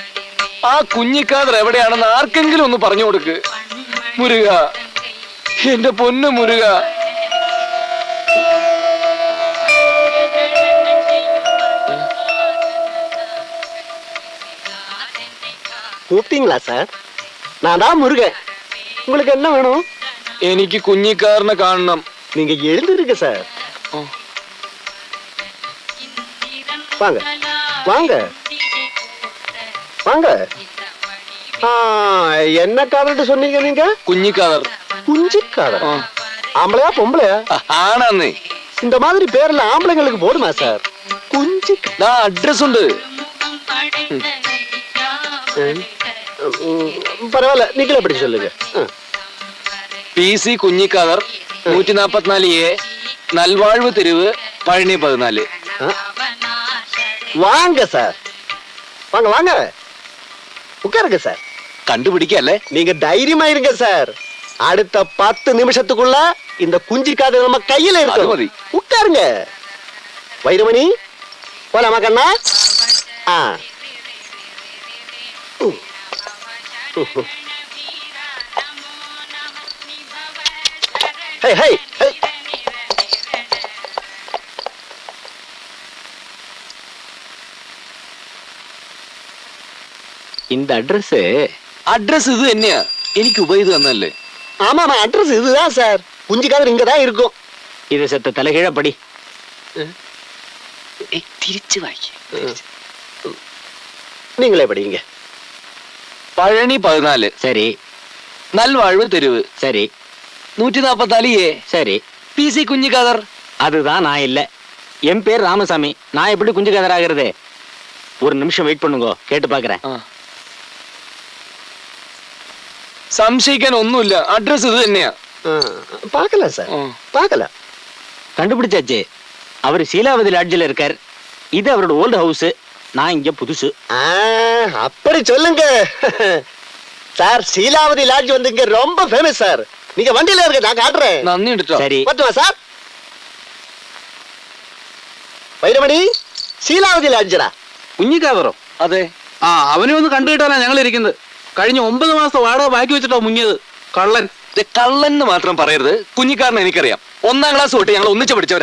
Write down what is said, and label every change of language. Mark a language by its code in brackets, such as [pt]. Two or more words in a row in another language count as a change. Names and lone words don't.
[ml] ആ കുഞ്ഞിക്കാതർ എവിടെയാണെന്ന് ആർക്കെങ്കിലും ഒന്ന് പറഞ്ഞു കൊടുക്ക്. മുരുക, എന്റെ പൊന്നു മുരുക. [ta] கூப்பிட்டீங்களா சார்? நான் தான் முருகன். உங்களுக்கு என்ன வேணும்? [ml] എനിക്ക് കുഞ്ഞിക്കാരനെ കാണണം. [ta] நீங்க எழுந்திருங்க சார். வாங்க வாங்க வாங்க. என்ன காதல் சொன்னீங்க நீங்க? [ml] കുഞ്ഞിക്കാതർ. [ta] குஞ்சிக்காதல். ஆம்பளையா பொம்பளையா? [ml] ആണെന്നേ. [ta] இந்த மாதிரி பேர்ல ஆம்பளைங்களுக்கு போடுமா சார்? குஞ்சி. [ml] അഡ്രസ് ഉണ്ട്. [ta] பரவாயில்ல, நீங்களே படி சொல்லுங்க. [ml] PC കുഞ്ഞിക്കാതർ, 144A, നൽവാഴ്വ് തെരുവ്, പഴനി 14. [ta] வாங்க சார், வாங்க வாங்க, உட்காருங்க சார். [ml] കണ്ടുപിടിക്കല്ലേ? [ta] நீங்க தைரியமா இருங்க சார். அடுத்த 10 நிமிஷத்துக்குள்ள இந்த குஞ்சிக்காத நம்ம கையில இருக்கு. உட்காருங்க. வைரமணி, போலாமா கண்ணா? ஹே ஹே ஹே. இந்த அட்ரஸ் இது என்னையா? [ml] എനിക്ക് ഉപയോഗിച്ച് തന്നല്ലേ? [ta] ஆமாமா, அட்ரஸ் இதுதான் சார். குஞ்சிக்காதர் இங்கதான் இருக்கும். [ml] ഇത് സെത്ത തലകീഴ പടി. തിരിച്ചു വായിക്ക. [ta] நீங்களே படிங்க. [ml] പഴനി 14. [ta] சரி നൽവാഴ്വ് தெருவு. சரி 144A. சரி. [ml] PC കുഞ്ഞിക്കാതർ. [ta] அதுதான் நான் இல்ல. என் பேர் ராமசாமி. நான் எப்படி குஞ்சு கதர் ஆகுறது? ஒரு நிமிஷம் வெயிட் பண்ணுங்க, கேட்டு பாக்குறேன். [ml] സംശയിക്കാൻ ഒന്നുമില്ല, അഡ്രസ് ഇത് തന്നെയാ. [ta] பார்க்கல சார், பார்க்கல. கண்டுபிடிச்சாச்சு. அவர் சீலாவதி லாட்ஜில் இருக்கார். இது அவரோட ஓல்டு ஹவுஸ். நான் இங்க புதுசு. அப்படி சொல்லுங்க சார். சீலாவதி லாட்ஜ் வந்து இங்க ரொம்ப ஃபேமஸ் சார். நீங்க வண்டியில இருக்க, நான் காட்டுறேன். [ml] നന്ദി കേട്ടോ. [ta] சரி. பத்துவா சார்? [ml] വൈരമണി, ശീലാവതി ലാഡ്ജറാ? കുഞ്ഞിക്കാതറോ? അതെ. അവനെ ഒന്ന് കണ്ടു കിട്ടാനാ ഞങ്ങൾ ഇരിക്കുന്നത്. കഴിഞ്ഞ 9 മാസം വാടക ബാക്കി വെച്ചിട്ടോ മുങ്ങിയത്. കള്ളൻ. കള്ളൻ എന്ന് മാത്രം പറയരുത്. കുഞ്ഞിക്കാരനെ എനിക്കറിയാം. 1ാം ക്ലാസ് തൊട്ട് ഞങ്ങൾ ഒന്നിച്ച് പഠിച്ചവരാ.